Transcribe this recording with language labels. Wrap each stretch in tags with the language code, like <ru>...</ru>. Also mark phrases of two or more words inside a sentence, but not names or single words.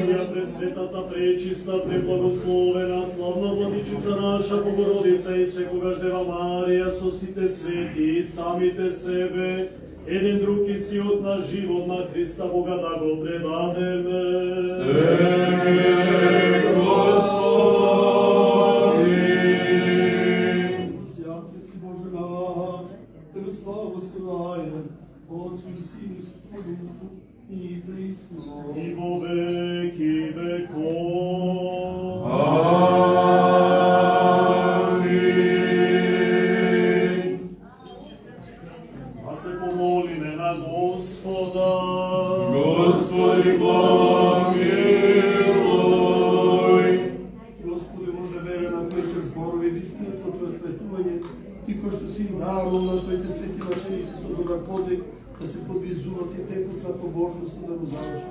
<mk>Тја пресветата, пречиста, преблагословена, славна владичица наша, Богородица и секогаш Дева Марија, со сите свети и самите себе, еден друг и сиот на живот на Христа Бога да го предадеме. Тебе, Господи.</mk> <cu>Святи си Боже наш, Тебе славу силаем, Отцу и Сину и Святому Духу, и присно. И во веки веков. Амин.</cu> <mk>Да се помолиме на Господа. Господи, помилуј. Господи, може вере на Твоите зборови, вистина Твоето ответување, Ти кој што си им дарувал на Твоите свети мъченици со добар подвиг, да се подвизуват и текот на побожност да го завршат.</mk>